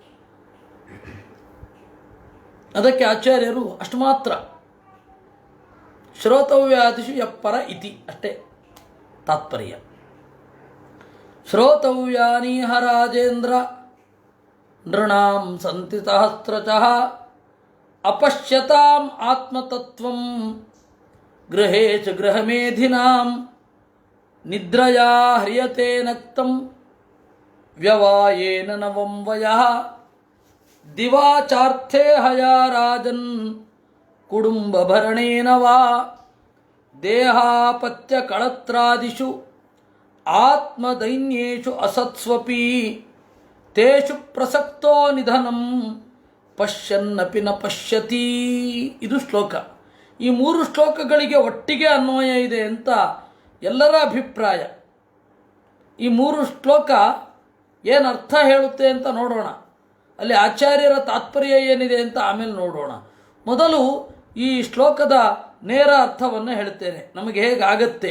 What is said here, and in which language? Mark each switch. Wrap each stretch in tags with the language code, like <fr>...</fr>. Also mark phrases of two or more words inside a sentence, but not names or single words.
<kn>ಅದಕ್ಕೆ ಆಚಾರ್ಯರು ಅಷ್ಟು ಮಾತ್ರ,</kn> <sa>ಶ್ರೋತವ್ಯಾದಿಷು ಯಪ್ಪರ ಇತಿ</sa> <kn>ಅಷ್ಟೇ ತಾತ್ಪರ್ಯ.</kn> <sa>ಶ್ರೋತವ್ಯಾನೀಹ ರಾಜೇಂದ್ರ ನೃಣಾಂ ಸಂತಿ ಸಹಸ್ರಶಃ ಅಪಶ್ಯತಾಂ ಆತ್ಮತತ್ವಂ ಗೃಹೇ ಚ ಗೃಹಮೇಧಿನಾಂ ನಿದ್ರಯಾ ಹ್ರಿಯತೆ ನಕ್ತಂ ವ್ಯವಾಯೇನ ನವಂ ವಯಃ ದಿವಾಚಾರ್ಥೇ ಹಯಾ ರಾಜನ್ ಕುಡುಂಬಭರಣೇನ ವಾ ದೇಹಾಪತ್ಯ ಕಳತ್ರಾದಿಷು ಆತ್ಮದೈನ್ಯೇಷು ಅಸತ್ಸ್ವಪಿ ತೇಷು ಪ್ರಸಕ್ತೋ ನಿಧನಂ ಪಶ್ಯನ್ನಪಿ ನ ಪಶ್ಯತಿ.</sa> <kn>ಇದು ಶ್ಲೋಕ. ಈ 3 ಶ್ಲೋಕಗಳಿಗೆ ಒಟ್ಟಿಗೆ ಅನ್ವಯ ಇದೆ ಅಂತ ಎಲ್ಲರ ಅಭಿಪ್ರಾಯ. ಈ 3 ಶ್ಲೋಕ ಏನು ಅರ್ಥ ಹೇಳುತ್ತೆ ಅಂತ ನೋಡೋಣ. ಅಲ್ಲಿ ಆಚಾರ್ಯರ ತಾತ್ಪರ್ಯ ಏನಿದೆ ಅಂತ ಆಮೇಲೆ ನೋಡೋಣ. ಮೊದಲು ಈ ಶ್ಲೋಕದ ನೇರ ಅರ್ಥವನ್ನು ಹೇಳ್ತೇನೆ, ನಮಗೆ ಹೇಗಾಗತ್ತೆ.</kn>